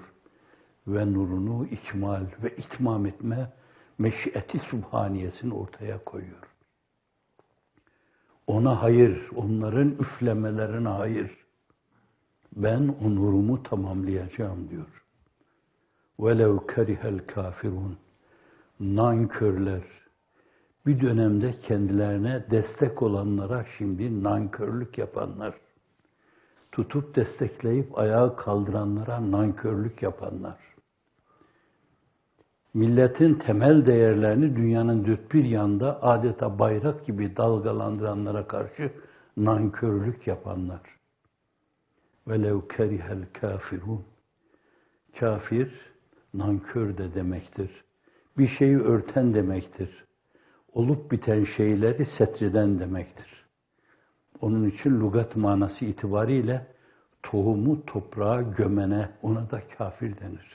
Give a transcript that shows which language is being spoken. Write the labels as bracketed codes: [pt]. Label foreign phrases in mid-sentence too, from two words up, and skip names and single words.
[tr] Ve nurunu ikmal ve itmam etme meşiyeti subhaniyesini ortaya koyuyor. Ona hayır, onların üflemelerine hayır. Ben o nurumu tamamlayacağım diyor. [ar] وَلَوْ كَرِهَ الْكَافِرُونَ. [tr] Nankörler, bir dönemde kendilerine destek olanlara şimdi nankörlük yapanlar, tutup destekleyip ayağa kaldıranlara nankörlük yapanlar, milletin temel değerlerini dünyanın dört bir yanında adeta bayrak gibi dalgalandıranlara karşı nankörlük yapanlar. [ar] وَلَوْ كَرِهَ الْكَافِرُونَ. [tr] Kafir, nankör de demektir. Bir şeyi örten demektir. Olup biten şeyleri setreden demektir. Onun için lügat manası itibariyle tohumu toprağa gömene, ona da kafir denir.